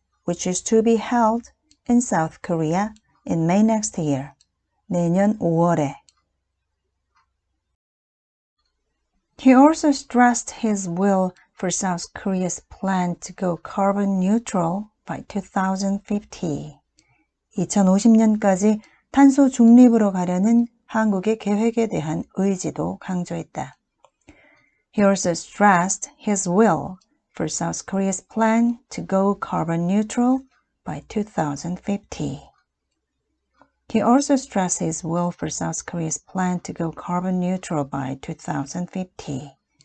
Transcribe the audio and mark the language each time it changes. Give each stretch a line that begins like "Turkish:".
English: Which is to be held in South Korea in May next year.
Korean: 내년 5월에.
English: He also stressed his will for South Korea's plan to go carbon neutral by 2050.
Korean: 2050년까지 탄소 중립으로 가려는 한국의 계획에 대한 의지도 강조했다.
English: He also stressed his will for South Korea's plan to go carbon neutral by 2050. He also stressed his will for South Korea's plan to go carbon neutral by 2050.